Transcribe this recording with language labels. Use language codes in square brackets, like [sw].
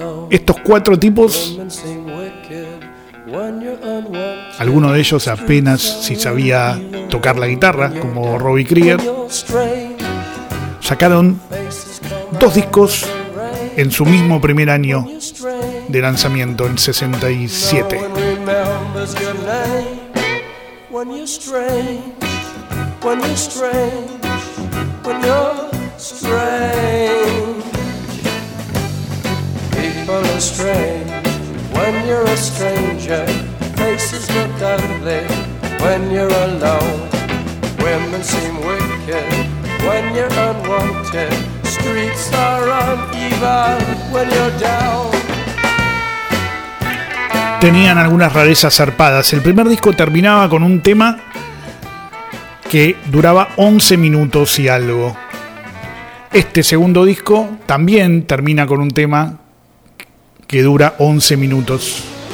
[es] Estos cuatro tipos, alguno de ellos apenas si sabía tocar la guitarra, como Robbie Krieger, sacaron dos discos en su mismo primer año de lanzamiento, en 67. [en] When you're strange, when you're strange, when you're strange, faces look ugly, when you're alone, women seem wicked. when you're unwanted. Streets are uneven when you're down. [es] Tenían algunas rarezas zarpadas. El primer disco terminaba con un tema que duraba 11 minutos y algo. Este segundo disco también termina con un tema que dura 11 minutos.